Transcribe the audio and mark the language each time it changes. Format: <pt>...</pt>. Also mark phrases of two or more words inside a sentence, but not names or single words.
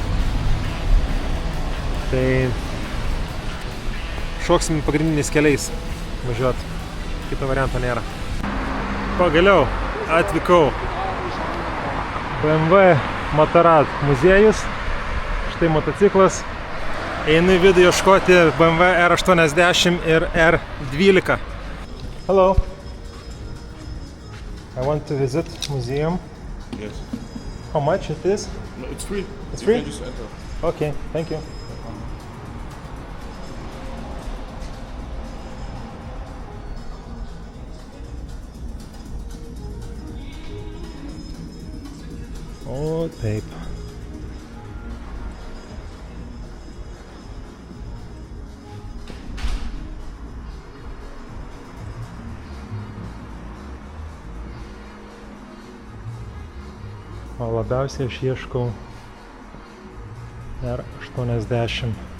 <lt>Tai šoksim pagrindiniais keliais važiuoti, kito varianto nėra. Pagaliau atvykau BMW Motorrad muziejus, štai motociklas. Einu į vidų ieškoti BMW R80 ir R12.</lt> <en>Hello. I want to visit museum. Yes. How much it is? No, it's free. It's You free? can just enter. Okay, thank you.</en> <lt>O, taip. O labiausiai aš ieškau R80.</lt>